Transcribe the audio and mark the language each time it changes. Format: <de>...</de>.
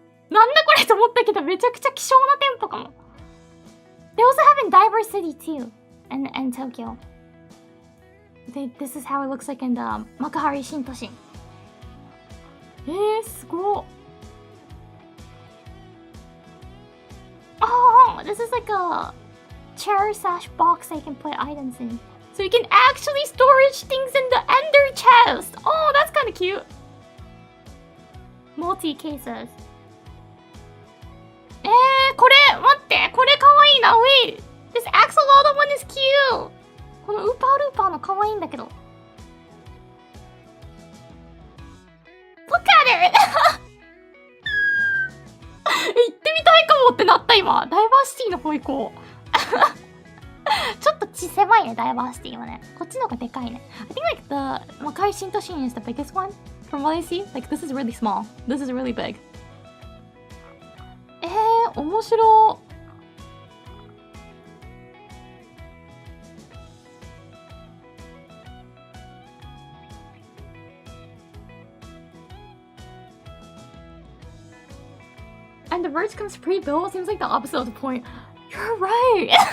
<ja>なんだこれと思ったけどめちゃくちゃ希少な店舗かも。</ja> <en>They also have in Diverse City too, and Tokyo. This is how it looks like in the Makuhari Shintoshin.</en> <ja>すごっ。</ja> <en>Oh, this is like a chair/box I can put items in. So you can actually storage things in the ender chest. Oh, that's kind of cute. Multi cases.</en> <ja>これ待ってこれかわいいな</ja> <en>Wait, this axolotl one is cute.</en> <ja>このウーパールーパーのかわいいんだけど</ja> <en>Look at it!</en> <ja>行ってみたいかもってなった今ダイバーシティの方行こうちょっと狭いねダイバーシティはねこっちの方がでかいね</ja> <en>I think like the Makai Shintoshin is the biggest one from what I see like this is really small this is really big</en> <ja>面白</ja> <en>And the merch comes pre-built seems like the opposite of the point. You're right.</en>